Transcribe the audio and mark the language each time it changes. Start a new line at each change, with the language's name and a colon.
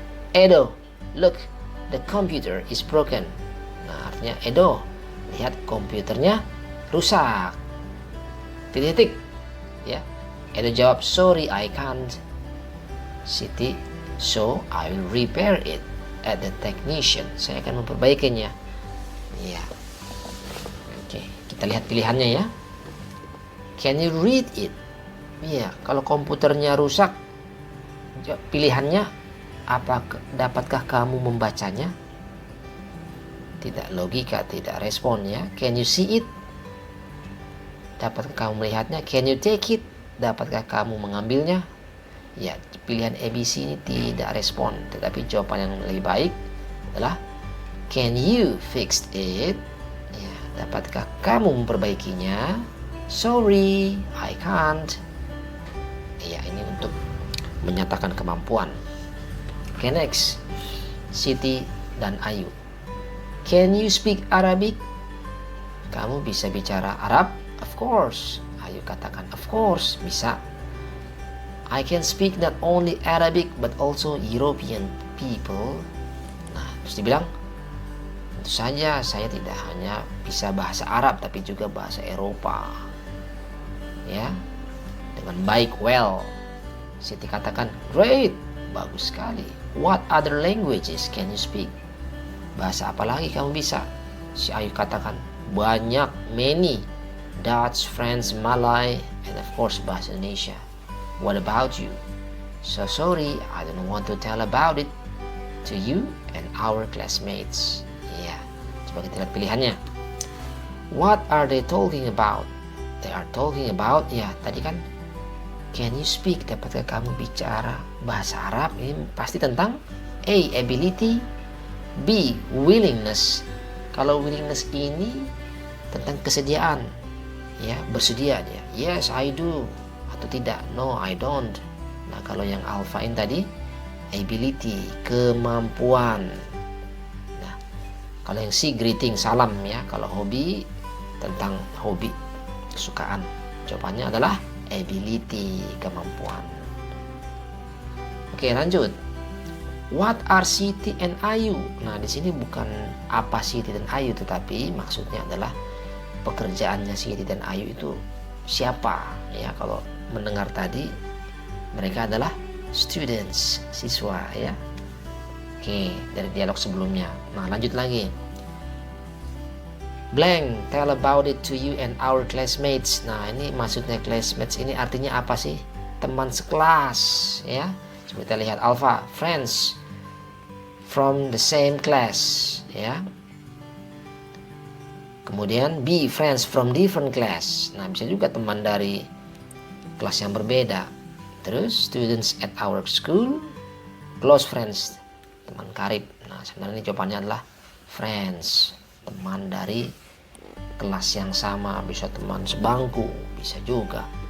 English: Edo, look, the computer is broken.
Indonesian: Nah, artinya Edo, lihat komputernya rusak. Titik. Ya. Edo jawab,
English: sorry I can't. Siti, so I will repair it at the technician.
Indonesian: Saya akan memperbaikinya. Ya. Oke, kita lihat pilihannya ya.
English: Can you read it?
Indonesian: Iya, kalau komputernya rusak, pilihannya Dapatkah kamu membacanya? Tidak logika, tidak respon ya.
English: Can you see it?
Indonesian: Dapatkah kamu melihatnya?
English: Can you take it?
Indonesian: Dapatkah kamu mengambilnya? Ya, pilihan ABC ini tidak respon, tetapi jawaban yang lebih baik adalah
English: can you fix it?
Indonesian: Ya, dapatkah kamu memperbaikinya?
English: Sorry, I can't.
Indonesian: Ya, ini untuk menyatakan kemampuan.
English: Okay, next. Siti dan Ayu. Can you speak Arabic?
Indonesian: Kamu bisa bicara Arab?
English: Of course.
Indonesian: Ayu katakan
English: of course,
Indonesian: bisa.
English: I can speak not only Arabic but also European people.
Indonesian: Nah, terus dibilang, tentu saja saya tidak hanya bisa bahasa Arab tapi juga bahasa Eropa. Ya, dengan baik, well. Siti katakan,
English: great,
Indonesian: bagus sekali.
English: What other languages can you speak?
Indonesian: Bahasa apa lagi kamu bisa? Si Ayu katakan, banyak,
English: many. Dutch, French, Malay, and of course bahasa Indonesia. What about you? So sorry, I don't want to tell about it to you and our classmates.
Indonesian: Ya, coba kita lihat pilihannya.
English: What are they talking about? They are talking about,
Indonesian: ya tadi kan,
English: can you speak?
Indonesian: Dapatkah kamu bicara bahasa Arab? Ini pasti tentang A, ability, B, willingness. Kalau willingness ini tentang kesediaan, ya bersedia dia.
English: Yes, I do.
Indonesian: Atau tidak,
English: no I don't.
Indonesian: Nah, kalau yang alpha ini tadi ability, kemampuan. Nah, kalau yang C, greeting, salam ya. Kalau hobi, tentang hobi, kesukaan. Jawabannya adalah ability, kemampuan. Oke, lanjut.
English: What are Siti and Ayu?
Indonesian: Nah, di sini bukan apa Siti dan Ayu, tetapi maksudnya adalah pekerjaannya Siti dan Ayu itu siapa ya. Kalau mendengar tadi, mereka adalah students, siswa ya. Oke, dari dialog sebelumnya. Nah, lanjut lagi.
English: Blank, tell about it to you and our classmates.
Indonesian: Nah, ini maksudnya classmates ini artinya apa sih? Teman sekelas ya. Coba kita lihat alpha,
English: friends from the same class
Indonesian: ya.
English: Kemudian B, friends from different class.
Indonesian: Nah, bisa juga teman dari kelas yang berbeda. Terus
English: students at our school, close friends,
Indonesian: teman karib. Nah, sebenarnya ini jawabannya adalah friends, teman dari kelas yang sama, bisa teman sebangku, bisa juga.